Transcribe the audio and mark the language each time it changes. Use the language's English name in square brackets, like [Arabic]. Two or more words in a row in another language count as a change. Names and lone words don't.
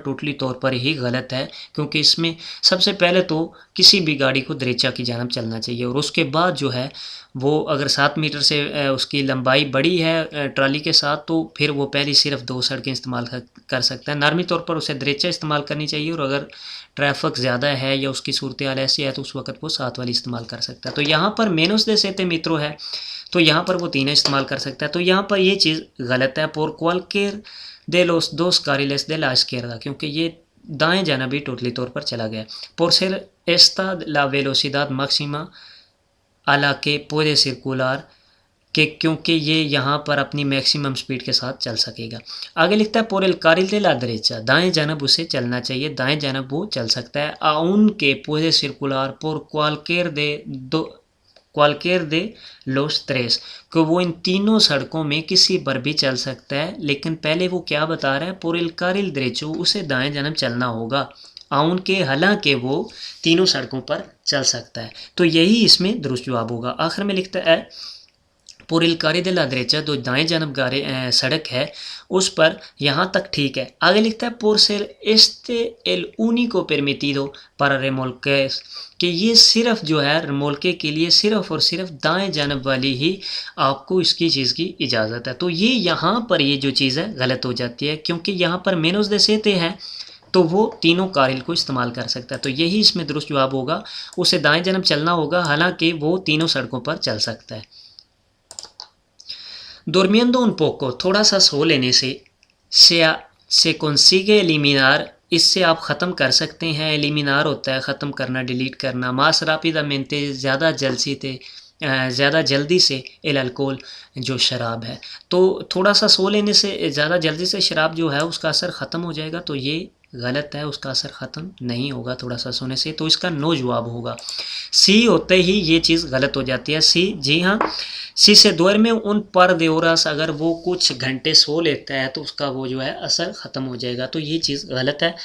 [Urdu] ٹوٹلی طور پر ہی غلط ہے، کیونکہ اس میں سب سے پہلے تو کسی بھی گاڑی کو دریچا کی جانب چلنا چاہیے، اور اس کے بعد جو ہے وہ اگر 7 میٹر سے اس کی لمبائی بڑی ہے ٹرالی کے ساتھ، تو پھر وہ پہلی صرف 2 سڑکیں استعمال کر سکتا ہے، نارمی طور پر اسے دریچا استعمال کرنی چاہیے، اور اگر ٹریفک زیادہ ہے یا اس کی صورتحال ایسی ہے تو اس وقت وہ 7 والی استعمال کر سکتا ہے۔ تو یہاں پر [Spanish] menos de siete metro [Urdu] ہے تو یہاں پر وہ تینوں استعمال کر سکتا ہے، تو یہاں پر یہ چیز غلط ہے، [Spanish] por cualquier de los dos carriles de la izquierda، [Urdu] کیونکہ یہ دائیں جانب بھی ٹوٹلی طور پر چلا گیا، [Spanish] por ser esta la velocidad máxima a la que puede circular، [Urdu] کہ کیونکہ یہ یہاں پر اپنی میکسیمم سپیڈ کے ساتھ چل سکے گا۔ آگے لکھتا ہے [Spanish] por el carril de la derecha، [Urdu] دائیں جانب اسے چلنا چاہیے، دائیں جانب وہ چل سکتا ہے، [Spanish] aunque puede circular por cualquier de los tres، [Urdu] کہ وہ ان تینوں سڑکوں میں کسی پر بھی چل سکتا ہے، لیکن پہلے وہ کیا بتا رہا ہے، [Spanish] por el carril derecho، [Urdu] اسے دائیں جانب چلنا ہوگا، aunque، حالانکہ وہ تینوں سڑکوں پر چل سکتا ہے، تو یہی اس میں درست جواب ہوگا۔ آخر میں لکھتا ہے [Spanish] por el carril de la derecha، [Urdu] جو دائیں جانب سڑک ہے اس پر یہاں تک ٹھیک ہے۔ آگے لکھتا ہے [Spanish] por ser este el único permitido para remolques، [Urdu] کہ یہ صرف جو ہے ریمولکے کے لیے صرف اور صرف دائیں جانب والی ہی آپ کو اس کی چیز کی اجازت ہے، تو یہ یہاں پر یہ جو چیز ہے غلط ہو جاتی ہے، کیونکہ یہاں پر [Spanish] menos de siete [Urdu] ہیں تو وہ تینوں کارل کو استعمال کر سکتا ہے، تو یہی اس میں درست جواب ہوگا، اسے دائیں جانب چلنا ہوگا حالانکہ وہ تینوں سڑکوں پر چل سکتا ہے۔ [Spanish] durmiendo un poco، [Urdu] تھوڑا سا سو لینے سے [Spanish] se consigue eliminar، [Urdu] اس سے آپ ختم کر سکتے ہیں، ایلیمینار ہوتا ہے ختم کرنا، ڈیلیٹ کرنا، [Spanish] más rápidamente، [Urdu] زیادہ جلدی سے [Spanish] el alcohol، [Urdu] جو شراب ہے، تو تھوڑا سا سو لینے سے زیادہ جلدی سے شراب جو ہے اس کا اثر ختم ہو جائے گا، تو یہ غلط ہے، اس کا اثر ختم نہیں ہوگا تھوڑا سا سونے سے، تو اس کا نو جواب ہوگا۔ سی ہوتے ہی یہ چیز غلط ہو جاتی ہے، سی، جی ہاں، سی سے دور میں ان پر دیوراس، اگر وہ کچھ گھنٹے سو لیتا ہے تو اس کا وہ جو ہے اثر ختم ہو جائے گا، تو یہ چیز غلط ہے۔